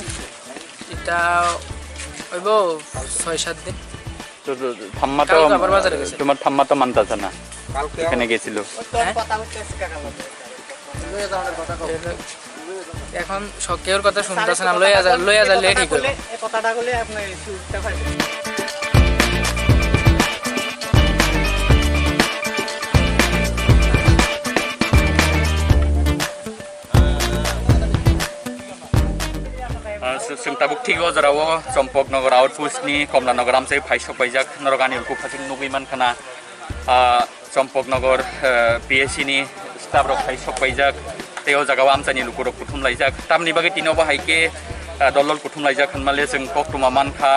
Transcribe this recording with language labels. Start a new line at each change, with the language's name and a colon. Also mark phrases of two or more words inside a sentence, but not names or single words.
Bangla: এটা হইব 6-7 দিন তো ঠাম্মা তো তোমার ঠাম্মা তো মানতাছে না এখানে গেছিল এখন কেউর কথা শুনতেছে না লইয়া যা লেট ঠিক হলো কথাটা বলে আপনি সুবিধা পাইবেন
Kok Borok: Sengtabuk tigo jarawo Chempoknogor outpost ni Komlanogor amsai phaisok paijak norogani urku phasik nugiman khana Chempoknogor PSC ni staff rok phaisok paijak teo jagawa amsani lukurok kuthum laijak tamni bagi tino bahaike dolol kuthum laijak khanmale jeng koktuma mankha